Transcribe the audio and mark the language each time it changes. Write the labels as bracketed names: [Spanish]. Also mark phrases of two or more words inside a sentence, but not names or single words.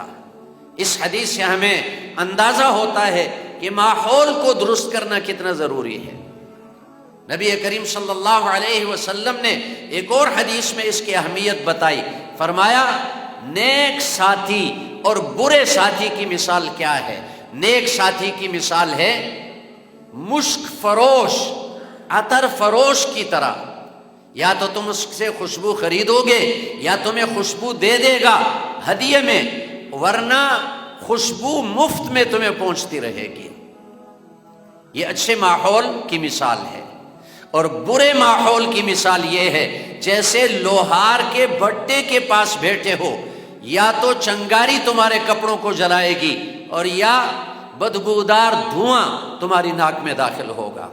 [Urdu] اس حدیث سے ہمیں اندازہ ہوتا ہے کہ ماحول کو درست کرنا کتنا ضروری ہے. نبی کریم صلی اللہ علیہ وسلم نے ایک اور حدیث میں اس کی اہمیت بتائی. فرمایا نیک ساتھی اور برے ساتھی کی مثال کیا ہے؟ نیک ساتھی کی مثال ہے مشک فروش، عطر فروش کی طرح. یا تو تم اس سے خوشبو خریدو گے یا تمہیں خوشبو دے دے گا ہدیے میں، ورنہ خوشبو مفت میں تمہیں پہنچتی رہے گی. یہ اچھے ماحول کی مثال ہے. اور برے ماحول کی مثال یہ ہے جیسے لوہار کے بھٹے کے پاس بیٹھے ہو، یا تو چنگاری تمہارے کپڑوں کو جلائے گی اور یا بدبودار دھواں تمہاری ناک میں داخل ہوگا.